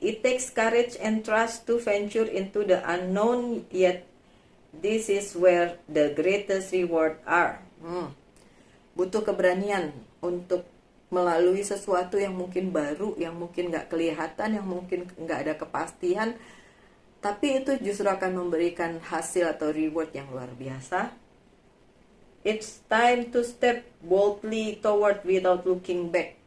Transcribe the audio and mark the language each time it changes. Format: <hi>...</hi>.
<en>It takes courage and trust to venture into the unknown, yet this is where the greatest reward are.</en> <id>Butuh keberanian untuk melalui sesuatu yang mungkin baru, yang mungkin gak kelihatan, yang mungkin gak ada kepastian, tapi itu justru akan memberikan hasil atau reward yang luar biasa.</id> <en>It's time to step boldly toward without looking back.</en>